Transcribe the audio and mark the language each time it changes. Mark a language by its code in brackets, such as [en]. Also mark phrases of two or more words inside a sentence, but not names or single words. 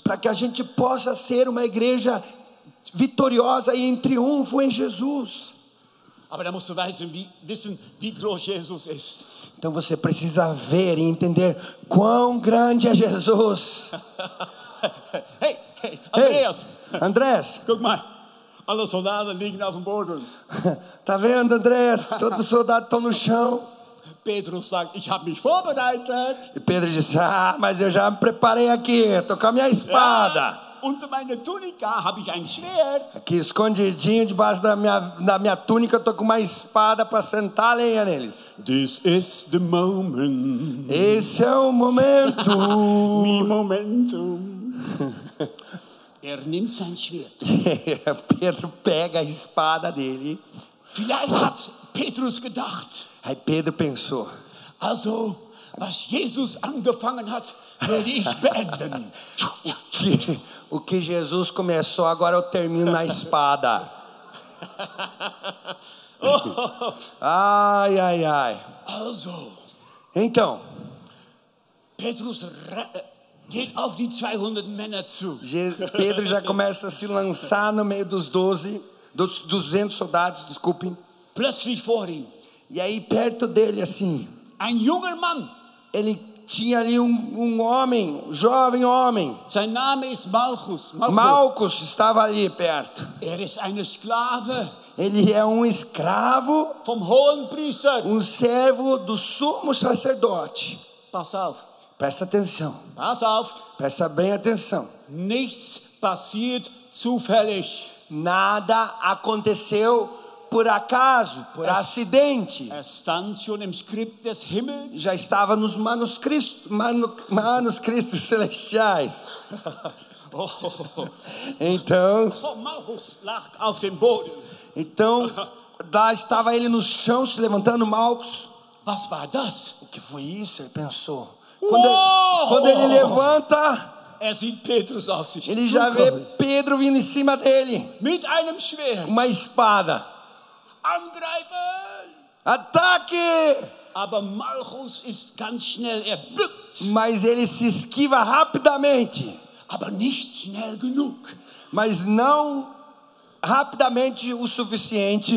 [pt] Para que a gente possa ser uma igreja vitoriosa e em triunfo em Jesus. [de] Aber da musst du wissen, wie groß Jesus ist. [pt] Então você precisa ver e entender quão grande é Jesus. [de] Hey, Andreas, [pt] Ei, Andrés, [de] guck mal. Alle Soldaten liegen auf dem Boden. [pt] tá vendo, Andrés? Todos os soldados estão no chão. [de] Petrus sagt, ich habe mich vorbereitet. [pt] E Pedro disse, mas eu já me preparei aqui, tô com a minha espada. [de] Unter meiner Tunika habe ich ein Schwert. [pt] Aqui escondidinho debaixo da minha túnica, eu tô com uma espada para sentar a lenha neles. [en] This is the moment. [pt] Esse é o momento. [de] Mi momentum. Nimmt sein Schwert. [pt] Pedro pega a espada dele. [de] Vielleicht hat Petrus gedacht, [pt] Aí Pedro pensou, [de] also, was Jesus angefangen hat, werde ich beenden. [pt] o que Jesus começou, agora eu termino na espada. Ai, ai, ai. [de] Also, [pt] Então, [de] Petrus geht auf die 200 Männer zu. [pt] Pedro já começa a se lançar no meio dos 200 soldados, desculpem. [de] Plötzlich vor ihm, [pt] E aí perto dele assim, [de] ein junger Mann. [pt] ele tinha ali um homem, um jovem homem. [de] Sein Name ist Malchus. [pt] Malcos estava ali perto. [de] Ist ein Sklave [pt] Ele é um escravo, [de] vom Hohenpriester. [pt] um servo do sumo sacerdote. [de] Pass auf, [pt] Presta atenção, [de] pass auf. [pt] presta bem atenção. [de] Nichts passiert zufällig. [pt] Nada aconteceu por acaso, por acidente. [de] Stand schon im Skript des Himmels. [pt] Já estava nos manuscritos celestiais. Então, [de] Malchus lag auf dem Boden. [pt] lá estava ele no chão se levantando, Malcos. [de] Was war das? [pt] O que foi isso? Ele pensou. Quando ele levanta, [de] sieht Petrus auf sich [pt] ele já vê [de] zukommen. [pt] Pedro vindo em cima dele, [de] Mit einem Schwert. [pt] uma espada. [de] Angreifen! [pt] Ataque! [de] Aber Malchus ist ganz schnell, bückt. [pt] Mas ele se esquiva rapidamente. [de] Aber nicht schnell genug. [pt] Mas não rapidamente o suficiente.